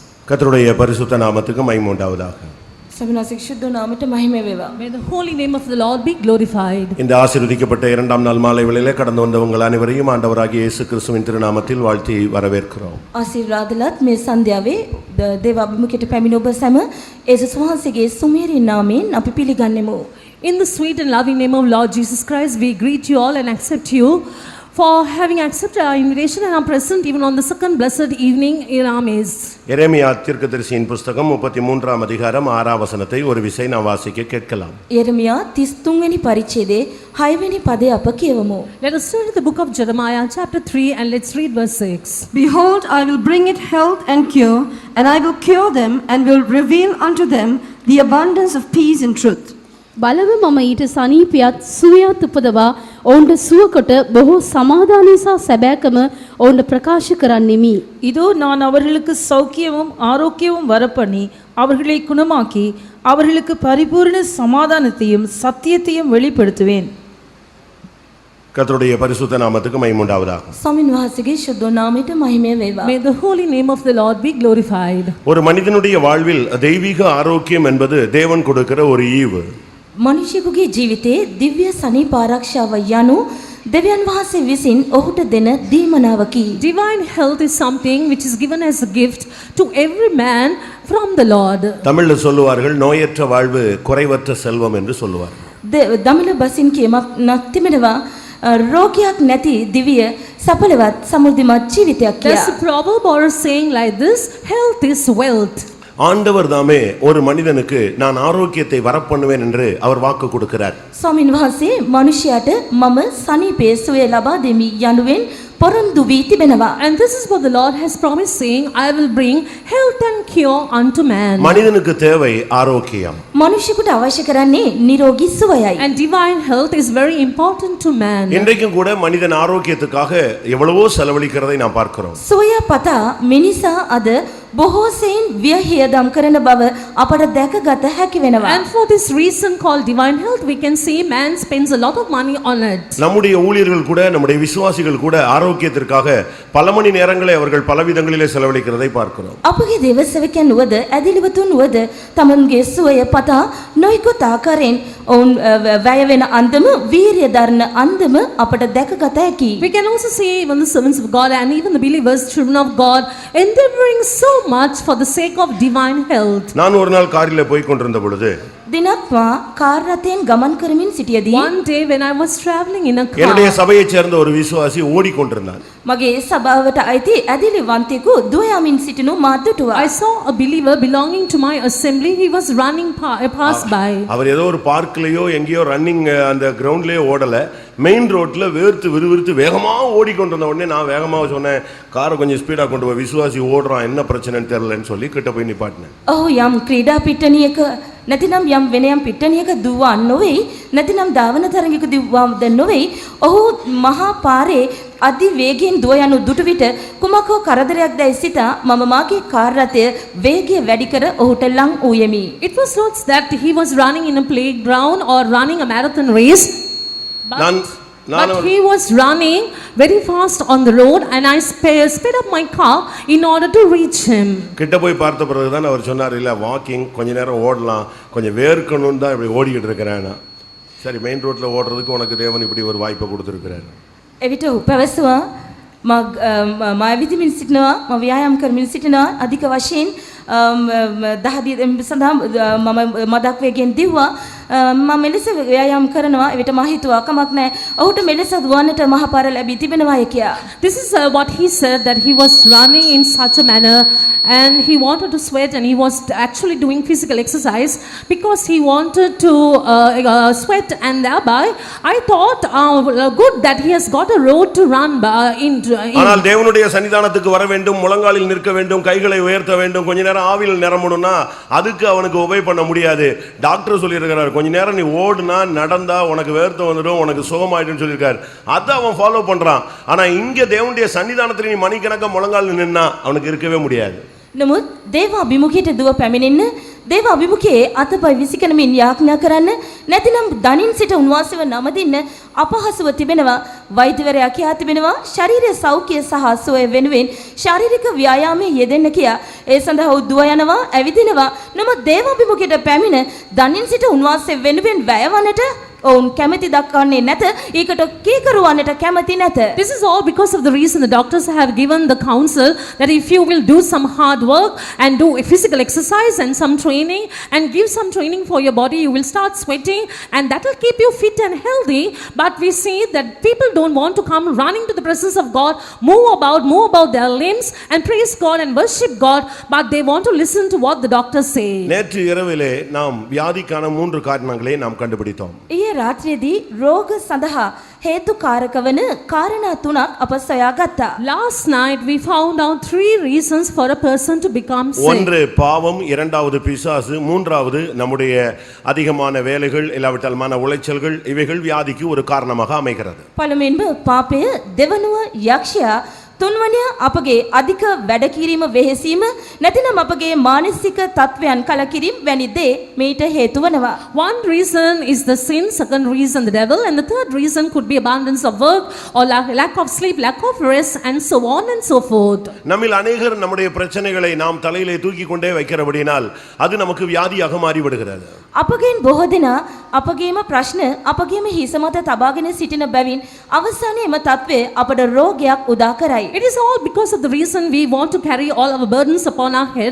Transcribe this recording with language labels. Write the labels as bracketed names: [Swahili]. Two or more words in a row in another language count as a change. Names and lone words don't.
[Tamil] கர்த்தருடைய பரிசுத்த நாமத்துக்கு மகிமை உண்டாவதாக. [English] May the holy name of the Lord be glorified. [Tamil] இந்த ஆசீர்வதிக்கப்பட்ட இரண்டாம் நாள் மாலை வேளையிலே கடந்து வந்த உங்கள் அனைவரையும் ஆண்டவராகிய இயேசு கிறிஸ்துவின் திருநாமத்தில் வாழ்த்தி வரவேற்கிறோம். [Sinhala] ආශිර්වාදලත් මේ සන්ධ්‍යාවේ දේව අභිමුඛයට පැමිණ ඔබ සැම යේසුස් වහන්සේගේ සුමේරි නාමයෙන් අපි පිළිගන්නෙමු. [English] In the sweet and loving name of Lord Jesus Christ, we greet you all and accept you for having accepted our invitation and are present even on the second blessed evening in our midst. [Tamil] எரேமியா தீர்க்கதரிசியின் புத்தகம் 33ஆம் அதிகாரம் 6ஆம் வசனத்தை ஒரு விசை நாம் வாசிக்க கேட்கலாம். [Sinhala] යෙරමියා 33 වෙනි පරිච්ඡේදයේ 6 වෙනි පදය අප කියවමු. [English] Let us turn to the book of Jeremiah chapter 3 and let's read verse 6. Behold, I will bring it health and cure, and I will cure them and will reveal unto them the abundance of peace and truth. [Sinhala] බලව මම ඊට සනීපයත් සුවයත් උපදවා ඔවුන්ට සුවකොට බොහෝ සමාදානය සහ සැබෑකම ඔවුන්ට ප්‍රකාශ කරන්නෙමි. [Tamil] இதோ நான் அவர்களுக்கு சௌக்கியமும் ஆரோக்கியமும் வரப்பண்ணி அவர்களை குணமாக்கி அவர்களுக்கு பரிபூர்ண சமாதானத்தையும் சத்தியத்தையும் வெளிப்படுத்துவேன். கர்த்தருடைய பரிசுத்த நாமத்துக்கு மகிமை உண்டாவதாக. [Sinhala] ස්වාමීන් වහන්සේගේ ශුද්ධ නාමයට මහිමය වේවා. [English] May the holy name of the Lord be glorified. [Tamil] ஒரு மனிதனுடைய வாழ்வில் தெய்வீக ஆரோக்கியம் என்பது தேவன் கொடுக்கிற ஒரு ஈவு. [Sinhala] මනුෂ්‍යයෙකුගේ ජීවිතයේ දිව්‍ය සනීප ආරක්ෂාව යනු දෙවියන් වහන්සේ විසින් ඔහුට දෙන දීමනාවකි. [English] Divine health is something which is given as a gift to every man from the Lord. [Tamil] தமிழ்ல சொல்லுவார்கள் நோயற்ற வாழ்வு குறைவற்ற செல்வம் என்று சொல்லுவார்கள். [Sinhala] දමිළ බසින් කියමක් තිබෙනවා රෝගයක් නැති දිව්‍ය සඵලවත් සමෘද්ධිමත් ජීවිතයක් [English] There's [Sinhala] කියා. [English] a proverb or a saying like this, health is wealth. [Tamil] ஆண்டவர் தாமே ஒரு மனிதனுக்கு நான் ஆரோக்கியத்தை வரப்பண்ணுவேன் என்று அவர் வாக்கு கொடுக்கிறார். [Sinhala] ස්වාමීන් වහන්සේ මනුෂ්‍යයාට මම සනීපේ සුවය ලබා දෙමි යනුවෙන් පොරොන්දු වී තිබෙනවා. [English] And this is what the Lord has promised, saying, I will bring health and cure unto man. [Tamil] மனிதனுக்கு தேவை ஆரோக்கியம். [Sinhala] මනුෂ්‍යයෙකුට අවශ්‍ය කරන්නේ නිරෝගී සුවයයි. [English] And divine health is very important to man. [Tamil] இன்றைக்கும் கூட மனிதன் ஆரோக்கியத்துக்காக எவ்வளவோ செலவழிக்கிறதை நாம் பார்க்கிறோம். [Sinhala] සුවය පතා මිනිසා අද බොහෝ සෙයින් ව්‍යහියදම් කරන බව අපට දැකගත හැකි වෙනවා. [English] And for this reason called divine health, we can see man spends a lot of money on it. [Tamil] நம்முடைய ஊழியர்கள் கூட நம்முடைய விசுவாசிகள் கூட ஆரோக்கியத்திற்காக பல மணி நேரங்களை அவர்கள் பலவிதங்களிலே செலவழிக்கிறதை பார்க்கிறோம். [Sinhala] අපගේ දේව සේවකයන් වුවද ඇදිලිවතුන් වුවද තමන්ගේ සුවය පතා නොයෙකුත් ආකාරයෙන් ඔවුන් වැය වෙන අන්දම වීරිය දරන අන්දම අපට දැකගත හැකි. [English] We can also see even the servants of God and even the believers, children of God, endeavoring so much for the sake of divine health. [Tamil] நான் ஒரு நாள் காரிலே போய் கொண்டிருந்த பொழுது [Sinhala] දිනක් මා කාර් රථයෙන් ගමන් කරමින් සිටියදී [English] One day when I was traveling in a [Tamil] என்னுடைய [English] car, [Tamil] சபையைச் சேர்ந்த ஒரு விசுவாசி ஓடிக்கொண்டிருந்தான். [Sinhala] මගේ සභාවට අයිති ඇදිලිවන්තයෙකු දුවයමින් සිටිනු මා දුටුවා. [English] I saw a believer belonging to my assembly. He was running passed by. [Tamil] அவர் ஏதோ ஒரு பார்க்லயோ எங்கேயோ ரன்னிங் அந்த கிரவுண்ட்லயே ஓடல, [English] main roadல [Tamil] வேர்த்து விறுவிறுத்து வேகமா ஓடிக்கொண்டிருந்த உடனே நான் வேகமா சொன்னேன், காரை கொஞ்சம் ஸ்பீடா கொண்டு போய், விசுவாசி ஓடுறான், என்ன பிரச்சனைன்னு தெரியலன்னு சொல்லி கிட்ட போய் நிப்பாட்டினேன். [Sinhala] ඔහු යම් ක්‍රීඩා පිට්ටනියක නැතිනම් යම් වෙන යම් පිට්ටනියක දුවවා නොවේ, නැතිනම් ධාවන තරඟයක දුවවාද නොවේ. ඔහු මහා පාරේ අධි වේගයෙන් දුව යනු දුටු විට කුමකෝ කරදරයක් දැයි සිතා මම මාගේ කාර් රථය වේගය වැඩි කර ඔහුට ලං වූයෙමි. [English] It was not that he was running in a playground or running a marathon race, but he was running very fast on the road, and I sped up my car in order to reach him. [Tamil] கிட்ட போய் பார்த்த பிறகுதான் அவர் சொன்னார், இல்ல வாக்கிங் கொஞ்ச நேரம் ஓடலாம், கொஞ்சம் வேர்க்கணும்னு தான் இப்படி ஓடிக்கிட்டு இருக்கிறேன். சரி, [English] main roadல [Tamil] ஓடுறதுக்கு உனக்கு தேவன் இப்படி ஒரு வாய்ப்பை கொடுத்துருக்கிறார். [Sinhala] එවිට ඔහු පැවසුවා මා විදිමින් සිටිනවා, මම ව්‍යායාම කරමින් සිටිනවා අධික වශයෙන් දහදිය සඳහා මම මදක් වේගෙන් දිව්වා. මම මෙලෙස ව්‍යායාම කරනවා. එවිට මා හිතුවා කමක් නැහැ, ඔහුට මෙලෙස දුවන්නට මහ පාර ලැබී තිබෙනවායි කියා. [English] This is what he said, that he was running in such a manner and he wanted to sweat, and he was actually doing physical exercise because he wanted to sweat, and thereby I thought good that he has got a road to run in. [Tamil] ஆனால் தேவனுடைய சன்னிதானத்துக்கு வர வேண்டும், முழங்காலில் நிற்க வேண்டும், கைகளை உயர்த்த வேண்டும், கொஞ்ச நேரம் ஆவியில் நிரம்பணும்னா அதுக்கு அவனுக்கு உபை பண்ண முடியாது. டாக்டர் சொல்லியிருக்கிறார், கொஞ்ச நேரம் நீ ஓடுனா நடந்தா உனக்கு வேர்த்து வந்துடும், உனக்கு சுகமாயிடும்னு சொல்லியிருக்காரு. அதை அவன் ஃபாலோ பண்றான். ஆனா இங்க தேவனுடைய சன்னிதானத்தில் நீ மணிக்கணக்க முழங்கால் நின்னா அவனுக்கு இருக்கவே முடியாது. [Sinhala] නමුත් දේව අභිමුඛයට දුව පැමිණෙන්න දේව අභිමුඛයේ අතපය විසිකරමින් යාඥා කරන්න නැතිනම් දනින් සිට උන්වහන්සේව නමදින්න අපහසුව තිබෙනවා. වෛද්‍යවරයා කියා තිබෙනවා ශාරීරික සෞඛ්‍ය සහ සුවය වෙනුවෙන් ශාරීරික ව්‍යායාමයේ යෙදෙන්න කියා. ඒ සඳහා උද්දුව යනවා ඇවිදිනවා. නමුත් දේව අභිමුඛයට පැමිණ දනින් සිට උන්වහන්සේ වෙනුවෙන් වැයවන්නට ඔවුන් කැමැති දක්වන්නේ නැත. ඒකට කීකරුවන්නට කැමැති නැත. [English] This is all because of the reason the doctors have given the counsel that if you will do some hard work and do a physical exercise and some training and give some training for your body, you will start sweating and that will keep you fit and healthy. But we see that people don't want to come running to the presence of God, move about their limbs and praise God and worship God, but they want to listen to what the doctors say. [Tamil] நேற்று இரவிலே நாம் வியாதிக்கான 3 காரணங்களை நாம் கண்டுபிடித்தோம். [Sinhala] ඊයේ රාත්‍රියේදී රෝග සඳහා හේතුකාරක වන කාරණා 3ක් අප සොයාගත්තා. [English] Last night we found out 3 reasons for a person to become sick. [Tamil] ஒன்று பாவம், இரண்டாவது பிசாசு, மூன்றாவது நம்முடைய அதிகமான வேலைகள் இல்லாவிட்டால் மன உளைச்சல்கள் இவைகள் வியாதிக்கு ஒரு காரணமாக அமைகிறது. [Sinhala] පළමුවෙන්ම පාපය, දෙවනුව යක්ෂයා, තුන්වනිය අපගේ අධික වැඩ කිරීම වෙහෙසීම නැතිනම් අපගේ මානසික තත්වයන් කලකිරීම වැනි දේ මේට හේතු වෙනවා. [English] One reason is the sin, second reason the devil, and the third reason could be abundance of work or lack of sleep, lack of rest, and so on and so forth. [Tamil] நம்மில் அநேகர் நம்முடைய பிரச்சனைகளை நாம் தலையிலே தூக்கி கொண்டே வைக்கிறபடினால் அது நமக்கு வியாதியாக மாறிவிடுகிறது. [Sinhala] අපගෙන් බොහෝ දෙනා අපගේම ප්‍රශ්න අපගේම හිස මත තබාගෙන සිටින බැවින් අවසානයේ එම තත්වය අපට රෝගයක් උදා කරයි. [English] It is all because of the reason we want to carry all our burdens upon our head.